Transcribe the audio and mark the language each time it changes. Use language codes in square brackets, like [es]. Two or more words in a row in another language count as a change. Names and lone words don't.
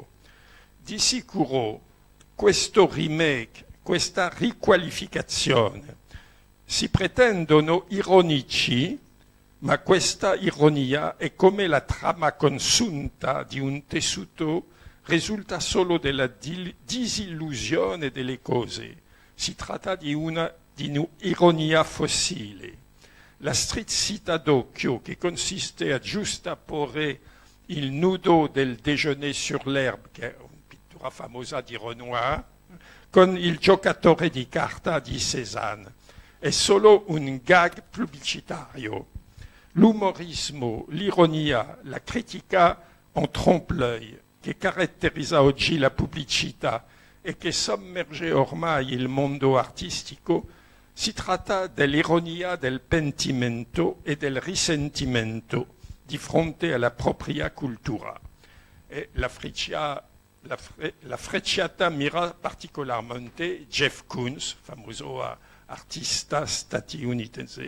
[it] Di sicuro questo remake, questa riqualificazione, si pretendono ironici, ma questa ironia è come la trama consunta di un tessuto, risulta solo della disillusione delle cose. Si tratta di un'ironia fossile. La strizzita d'occhio che consiste a giustapporre il nudo del déjeuner sur l'herbe, che è una pittura famosa di Renoir, con il giocatore di carta di Cézanne. È solo un gag pubblicitario. L'umorismo, l'ironia, la critica [fr] en trompe-l'œil [it] che caratterizza oggi la pubblicità e che sommerge ormai il mondo artistico, si tratta dell'ironia del pentimento e del risentimento di fronte alla propria cultura. E la frecciata mira particolarmente Jeff Koons, famoso artista statunitense.